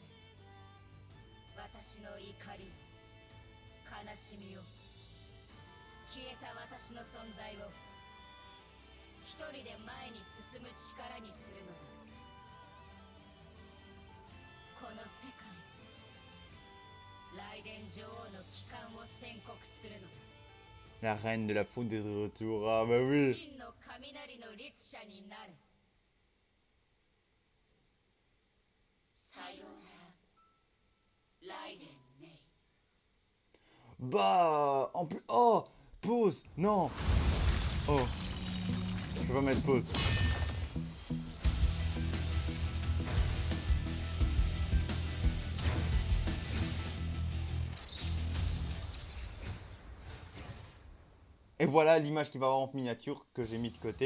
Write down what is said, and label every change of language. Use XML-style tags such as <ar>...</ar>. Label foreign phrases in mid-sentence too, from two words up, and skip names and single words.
<ja>私の怒り、悲しみを、消えた私の存在を一人で前に進む力にするのだ。この世界、雷電女王の帰還を宣告するのだ。</ja> <fr>La reine de la foudre est de retour, ah bah oui.</fr> <ja>真の雷の律者になる。さようなら、ライデンメイ。</ja> <fr>Bah, en plus, oh, pause, non. Oh, je peux pas mettre pause. Et voilà l'image qu'il va avoir en miniature que j'ai mis de côté.</fr>